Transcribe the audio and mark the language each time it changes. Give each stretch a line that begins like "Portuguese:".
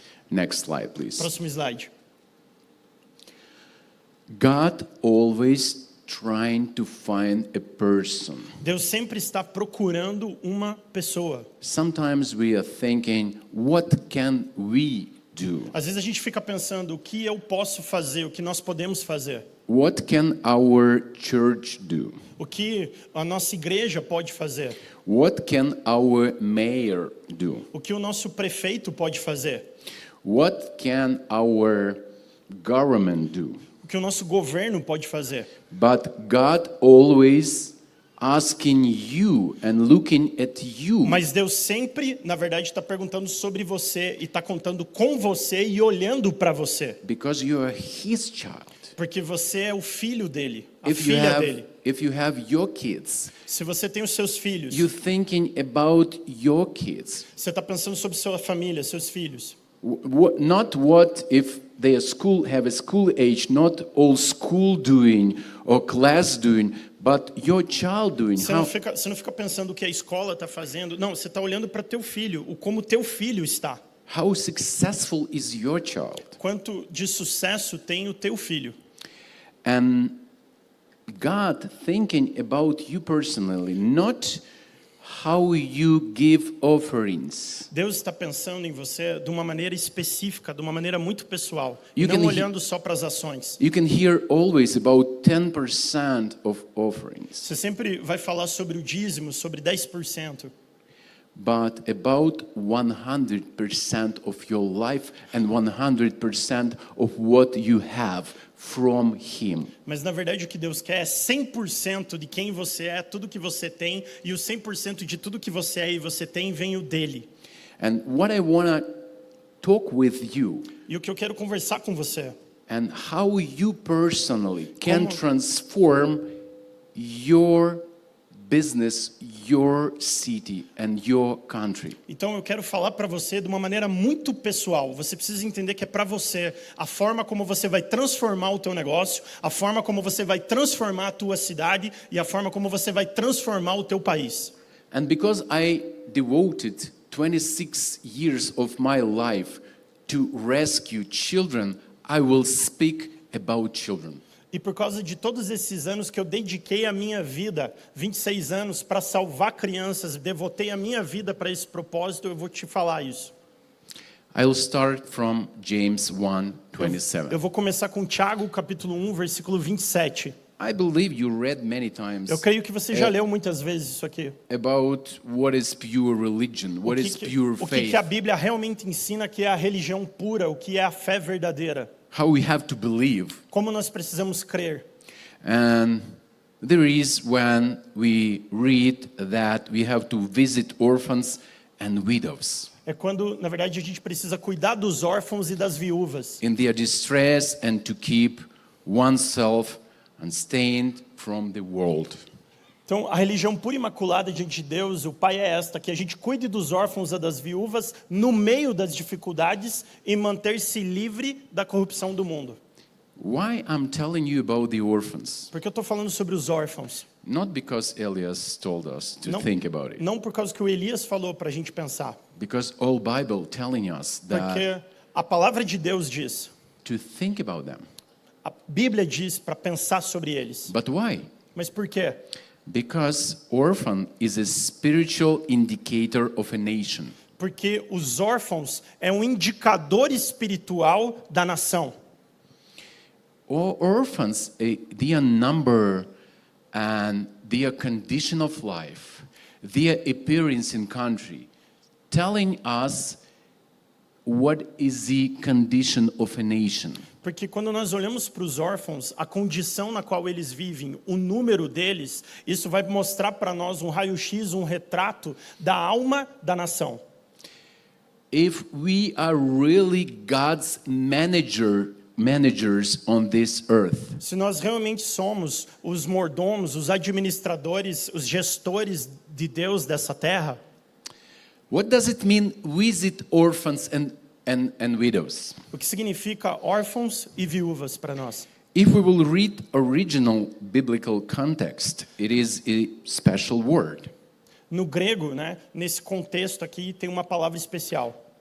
English: Next slide, please.
Portuguese: Próximo slide.
English: God always trying to find a person.
Portuguese: Deus sempre está procurando uma pessoa.
English: Sometimes we are thinking, what can we do?
Portuguese: Às vezes a gente fica pensando, o que eu posso fazer, o que nós podemos fazer?
English: What can our church do?
Portuguese: O que a nossa igreja pode fazer?
English: What can our mayor do?
Portuguese: O que o nosso prefeito pode fazer?
English: What can our government do?
Portuguese: O que o nosso governo pode fazer?
English: But God always asking you and looking at you.
Portuguese: Mas Deus sempre, na verdade, está perguntando sobre você e está contando com você e olhando para você.
English: Because you are his child.
Portuguese: Porque você é o filho dele, a filha dele.
English: If you have your kids,
Portuguese: Se você tem os seus filhos,
English: you're thinking about your kids.
Portuguese: você está pensando sobre sua família, seus filhos.
English: Not what if they have a school age, not all school doing or class doing, but your child doing.
Portuguese: Você não fica pensando o que a escola está fazendo. Não, você está olhando para teu filho, o como teu filho está.
English: How successful is your child?
Portuguese: Quanto de sucesso tem o teu filho?
English: And God thinking about you personally, not how you give offerings.
Portuguese: Deus está pensando em você de uma maneira específica, de uma maneira muito pessoal,
English: You
Portuguese: não
English: can
Portuguese: olhando só para as ações.
English: You can hear always about 10% of offerings,
Portuguese: Você sempre vai falar sobre o dízimo, sobre 10%,
English: but about 100% of your life and 100% of what you have from Him.
Portuguese: mas na verdade o que Deus quer é 100% de quem você é, tudo que você tem, e o 100% de tudo que você é e você tem vem o dele.
English: And what I want to talk with you
Portuguese: E o que eu quero conversar com você
English: and how you personally can
Portuguese: Como-
English: transform your business, your city and your country.
Portuguese: Então eu quero falar para você de uma maneira muito pessoal. Você precisa entender que é para você a forma como você vai transformar o teu negócio, a forma como você vai transformar a tua cidade e a forma como você vai transformar o teu país.
English: And because I devoted 26 years of my life to rescue children, I will speak about children.
Portuguese: E por causa de todos esses anos que eu dediquei a minha vida, 26 anos, para salvar crianças, devotei a minha vida para esse propósito, eu vou te falar isso.
English: I will start from James 1:27.
Portuguese: Eu vou começar com Tiago, capítulo 1, versículo 27.
English: I believe you read many times
Portuguese: Eu creio que você já leu muitas vezes isso aqui.
English: about what is pure religion, what is pure
Portuguese: O
English: faith,
Portuguese: que a Bíblia realmente ensina que é a religião pura, o que é a fé verdadeira.
English: how we have to believe.
Portuguese: Como nós precisamos crer.
English: And there is when we read that we have to visit orphans and widows
Portuguese: É quando, na verdade, a gente precisa cuidar dos órfãos e das viúvas.
English: in their distress and to keep oneself unstained from the world.
Portuguese: Então, a religião pura e imaculada diante de Deus, o Pai é esta, que a gente cuide dos órfãos e das viúvas no meio das dificuldades e manter-se livre da corrupção do mundo.
English: Why I'm telling you about the orphans?
Portuguese: Por que eu estou falando sobre os órfãos?
English: Not because Elias told us to
Portuguese: Não,
English: think about it.
Portuguese: não por causa que o Elias falou para a gente pensar.
English: Because all Bible telling us that
Portuguese: Porque a palavra de Deus diz,
English: to think about them.
Portuguese: a Bíblia diz para pensar sobre eles.
English: But why?
Portuguese: Mas por quê?
English: Because orphan is a spiritual indicator of a nation.
Portuguese: Porque os órfãos é um indicador espiritual da nação.
English: Orphans, their number and their condition of life, their appearance in country, telling us what is the condition of a nation.
Portuguese: Porque quando nós olhamos para os órfãos, a condição na qual eles vivem, o número deles, isso vai mostrar para nós um raio-x, um retrato da alma da nação.
English: If we are really God's managers on this earth,
Portuguese: Se nós realmente somos os mordomos, os administradores, os gestores de Deus dessa terra,
English: what does it mean visit orphans and widows?
Portuguese: o que significa órfãos e viúvas para nós?
English: If we will read original biblical context, it is a special word.
Portuguese: No grego, né, nesse contexto aqui, tem uma palavra especial.